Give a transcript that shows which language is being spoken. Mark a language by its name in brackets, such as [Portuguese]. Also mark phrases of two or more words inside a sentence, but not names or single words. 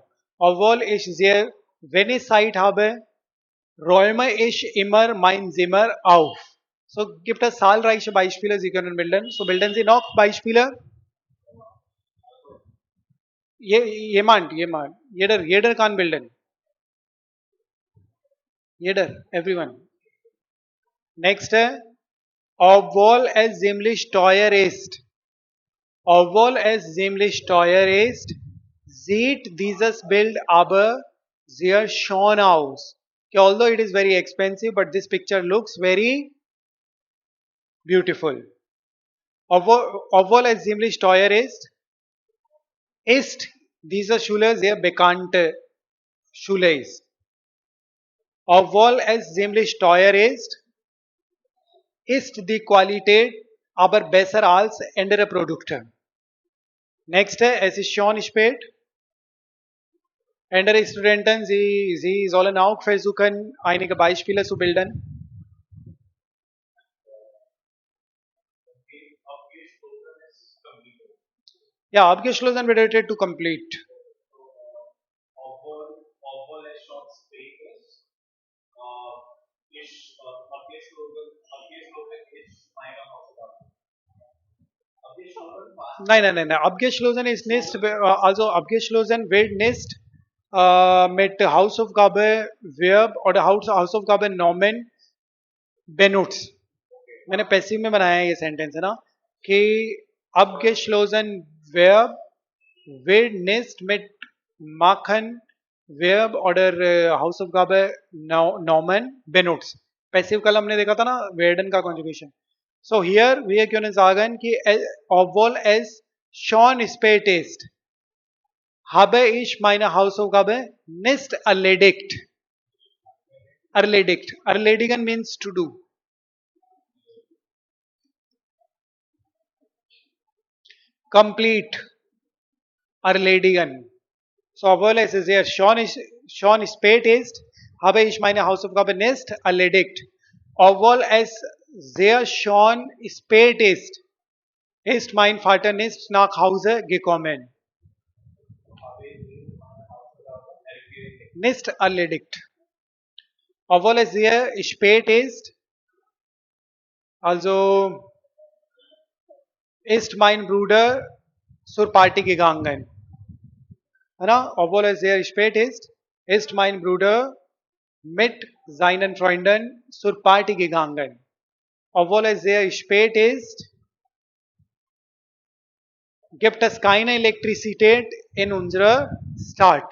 [German] Obwohl ich sehr wenig Zeit habe, räume ich immer mein Zimmer auf. So gibt es zahlreiche Beispiele, Sie können bilden. So bilden Sie noch Beispiele. Jeder kann bilden. [English] Everyone. Next, [German] obwohl es ziemlich teuer ist. Obwohl es ziemlich teuer ist, sieht dieses Bild aber sehr schön aus. [English] Okay, although it is very expensive, but this picture looks very beautiful. [German] Obwohl es ziemlich teuer ist diese Schule sehr bekannte Schule ist. Obwohl es ziemlich teuer ist die Qualität aber besser als andere Produkte. Nächste, es ist schon spät. Andere Studenten, sie sollen auch versuchen, einige Beispiele zu bilden. abgeschlossen ist complete. Ja, abgeschlossen bedeutet [English] to complete. [German] Obwohl es schon spät ist, abgeschlossen ist meine Hausaufgabe. Abgeschlossen war Nein. Abgeschlossen ist nicht, also abgeschlossen wird nicht mit Hausaufgabe Verb oder Hausaufgabe Nomen benutzt. [Hindi] मैंने पैसिव में बनाया है ये सेंटेंस है ना कि [German] abgeschlossen Verb wird nicht mit machen Verb oder Hausaufgabe Nomen benutzt. [Hindi] पैसिव कल हमने देखा था ना werden का conjugation. [English] So here [German] wir können sagen कि obwohl es schon spät ist, habe ich meine Hausaufgabe nicht erledigt. Erledigt. Erledigen [English] means to do. Complete. [German] Erledigen. So obwohl es sehr schon spät ist, habe ich meine Hausaufgabe nicht erledigt. Obwohl es sehr schon spät ist mein Vater nicht nach Hause gekommen. Nicht erledigt. Obwohl es sehr spät ist, also ist mein Bruder zur Party gegangen. [Hindi] है ना? [German] Obwohl es sehr spät ist mein Bruder mit seinen Freunden zur Party gegangen. Obwohl es sehr spät ist, gibt es keine Elektrizität in unserer Stadt.